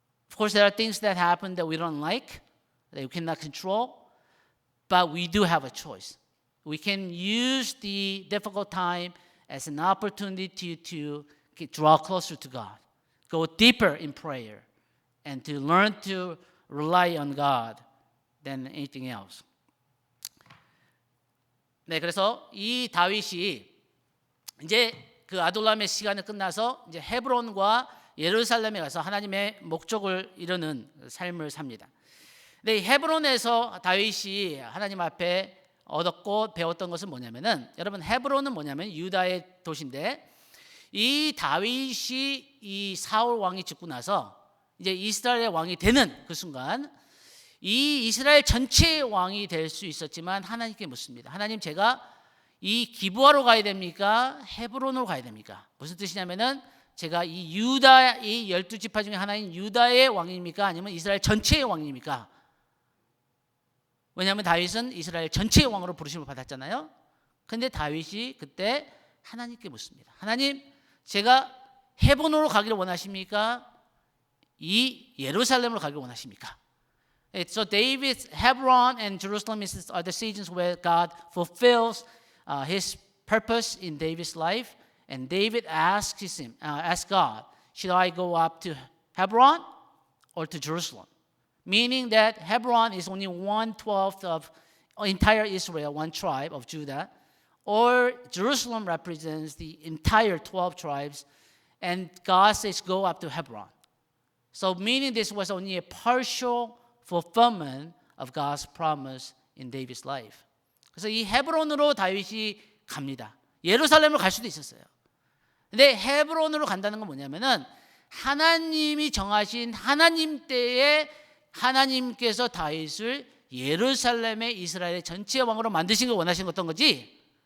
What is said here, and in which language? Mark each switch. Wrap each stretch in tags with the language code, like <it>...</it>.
<en>Of course, there are things that happen that we don't like, that we cannot control, but we do have a choice. We can use the difficult time as an opportunity to draw closer to God, go deeper in prayer, and to learn to rely on God than anything else.</en> <ko>네, 그래서 이 다윗이 이제 그 아둘람의 시간이 끝나서 이제 헤브론과 예루살렘에 가서 하나님의 목적을 이루는 삶을 삽니다. 근데 헤브론에서 다윗이 하나님 앞에 얻었고 배웠던 것은 뭐냐면은, 여러분 헤브론은 뭐냐면 유다의 도시인데 이 다윗이 이 사울 왕이 죽고 나서 이제 이스라엘의 왕이 되는 그 순간 이 이스라엘 전체의 왕이 될 수 있었지만 하나님께 묻습니다. 하나님, 제가 이 기브아로 가야 됩니까? 헤브론으로 가야 됩니까? 무슨 뜻이냐면은 제가 이 유다, 이 12지파 중에 하나인 유다의 왕입니까? 아니면 이스라엘 전체의 왕입니까? 왜냐하면 다윗은 이스라엘 전체의 왕으로 부르심을 받았잖아요. 근데 다윗이 그때 하나님께 묻습니다. 하나님, 제가 헤브론으로 가기를 원하십니까? 이 예루살렘으로 가기를 원하십니까?</ko> <en>So David's Hebron and Jerusalem are the seasons where God fulfills his purpose in David's life. And David asked God, should I go up to Hebron or to Jerusalem? Meaning that Hebron is only 1/12 of entire Israel, one tribe of Judah, or Jerusalem represents the entire 12 tribes, and God says go up to Hebron. So meaning this was only a partial fulfillment of God's promise in David's life.</en> <ko>그래서 이 헤브론으로 다윗이 갑니다. 예루살렘으로 갈 수도 있었어요. 근데 헤브론으로 간다는 건 뭐냐면은 하나님이 정하신 하나님 때에 하나님께서 다윗을 예루살렘의 이스라엘의 전체 왕으로 만드신 걸 원하시는 어떤 거지?</ko>